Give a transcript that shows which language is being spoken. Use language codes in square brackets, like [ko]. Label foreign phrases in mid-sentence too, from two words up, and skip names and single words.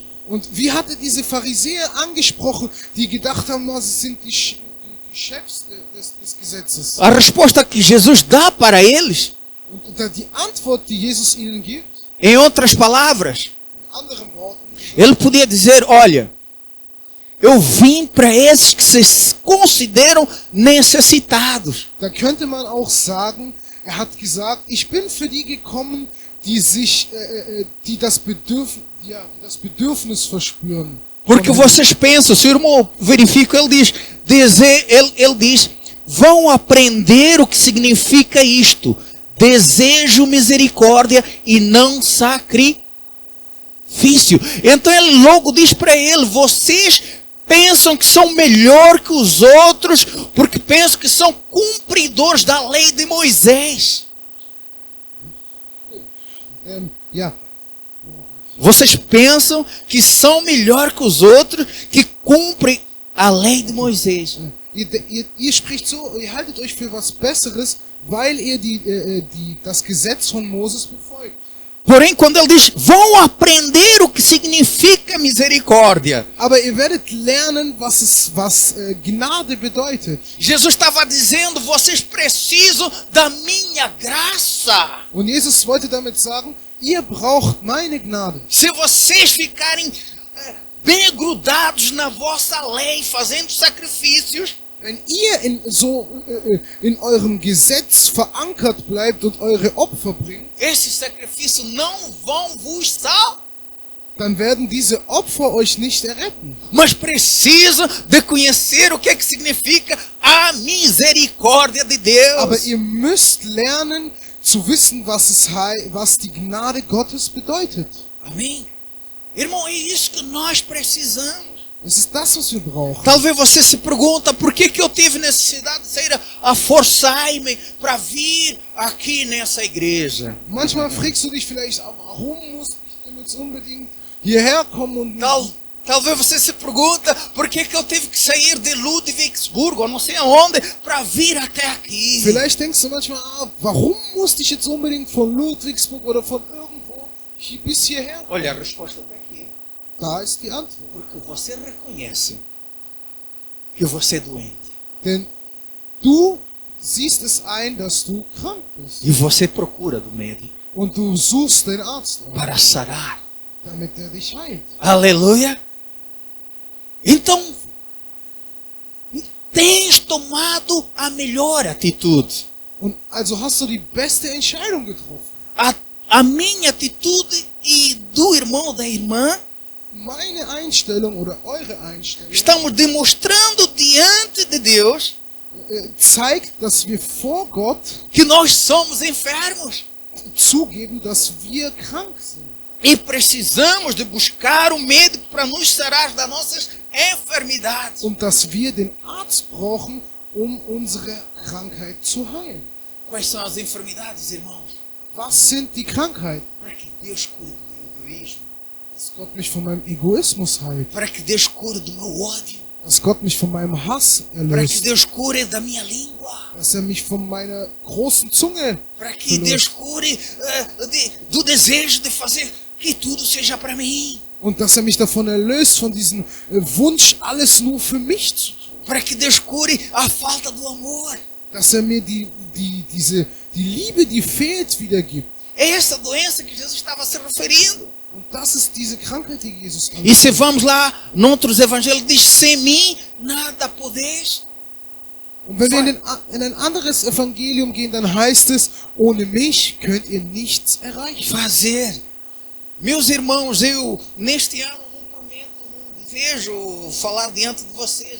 [de] Und wie hat diese Pharisäer angesprochen, die gedacht haben, sie sind die Chefs des Gesetzes? [pt] A resposta que Jesus dá para eles, [de] Und die Antwort, die Jesus ihnen gibt, [pt] em outras palavras, [de] in anderen Worten, [pt] ele podia dizer, olha, eu vim para esses que se consideram necessitados. [de] da könnte man auch sagen, hat gesagt, ich bin für die gekommen, die das Bedürfnis verspüren. [pt] Porque vocês pensam, se o irmão verifica, ele diz, vão aprender o que significa isto. Desejo misericórdia e não sacrifício. Então ele logo diz para ele, vocês pensam que são melhor que os outros, porque pensam que são cumpridores da lei de Moisés. Ja, Vocês pensam que são melhor que os outros, que cumprem a lei de Moisés. [de] ihr spricht so, ihr haltet euch für was Besseres, weil ihr das Gesetz von Moses befolgt. [pt] Porém, quando ele diz, vão aprender o que significa misericórdia. [de] Aber ihr werdet lernen, was Gnade bedeutet. [pt] Jesus estava dizendo, vocês precisam da minha graça. [de] Und Jesus wollte damit sagen, ihr braucht meine Gnade. [pt] Se vocês ficarem bem grudados na vossa lei, fazendo sacrifícios, [de] Wenn ihr in eurem Gesetz verankert bleibt und eure Opfer bringt, [pt] esses sacrifícios não vão vos salvar. [de] dann werden diese Opfer euch nicht erretten. [pt] Mas precisam de conhecer o que é que significa a misericórdia de Deus. [de] Aber ihr müsst lernen zu wissen, was die Gnade Gottes bedeutet. [pt] Amém? Irmão, é isso que nós precisamos. [de] Es ist das, was wir brauchen. [pt] Talvez você se pergunta por que eu tive necessidade de sair a forçar-me para vir aqui nessa igreja. [de] Manchmal fragst du dich vielleicht, warum muss ich denn jetzt unbedingt hierher kommen und [pt] Talvez você se pergunta por que eu tive que sair de Ludwigsburg, ou não sei aonde, para vir até aqui. [de] Vielleicht denkst du manchmal, warum musste ich jetzt unbedingt von Ludwigsburg oder von irgendwo bis hierher? [pt] Olha, a resposta está aqui. [de] Da ist die Antwort. [pt] Porque você reconhece que você é doente. [de] Denn du siehst es ein, dass du krank bist. [pt] E você procura do médico [de] Und du suchst den Arzt auf, [pt] para sarar. [de] damit er dich heilt. [pt] Aleluia. Então, tens tomado a melhor atitude. [de] Und also hast du die beste Entscheidung getroffen. [pt] A minha atitude e do irmão, da irmã, [de] Meine Einstellung oder eure Einstellung [pt] estamos demonstrando diante de Deus [de] zeigt, dass wir vor Gott [pt] que nós somos enfermos. [de] zugeben, dass wir krank sind. [pt] E precisamos de buscar um médico para nos sarar das nossas enfermidades. [de] Und dass wir den Arzt brauchen, unsere Krankheit zu heilen. [pt] Quais são as enfermidades, irmãos? [de] Was sind die Krankheiten? [pt] Para que Deus cure do meu egoísmo. [de] Dass Gott mich von meinem Egoismus heilt. [pt] Para que Deus cure do meu ódio. [de] Dass Gott mich von meinem Hass [pt] Para que [de] erlöst. [pt] Deus cure da minha língua. [de] Dass er mich von meiner großen Zunge [pt] Para que Deus cure do desejo de fazer que tudo seja para mim. [de] und dass er mich davon erlöst, von diesem Wunsch, alles nur für mich zu tun. [pt] Para que Deus cure a falta do amor. [de] Dass er mir die Liebe, die fehlt, wiedergibt. [pt] É essa doença que Jesus estava se referindo. [de] Und das ist diese Krankheit, die Jesus [pt] E se vamos lá, noutros evangelhos, diz, sem mim nada podeis. [de] Und wenn wir in ein anderes Evangelium gehen, dann heißt es, ohne mich könnt ihr nichts erreichen. [pt] Fazer. Meus irmãos, eu neste ano não prometo, não desejo falar diante de vocês.